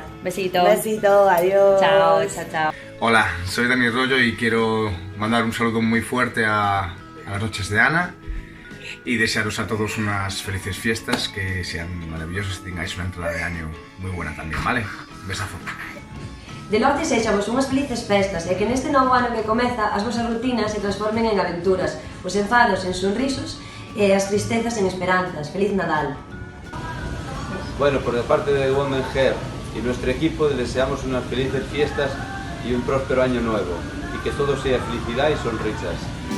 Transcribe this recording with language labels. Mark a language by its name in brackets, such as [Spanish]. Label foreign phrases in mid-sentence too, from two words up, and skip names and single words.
[Spanish] Besito. Besito, adiós. Chao, chao, chao. Hola, soy Dani Rollo y quiero mandar un saludo muy fuerte a las noches de Ana y desearos a todos unas felices fiestas, que sean maravillosas y tengáis una entrada de año muy buena también, ¿vale? Un besazo. [Galician] De nós desexamos unhas felices festas e que neste novo ano que comeza as vosas rutinas se transformen en aventuras, os enfados en sonrisos e as tristezas en esperanzas. Feliz Nadal. [Spanish] Bueno, por parte de Women Hair y nuestro equipo les deseamos unas felices fiestas y un próspero año nuevo y que todo sea felicidad y sonrisas.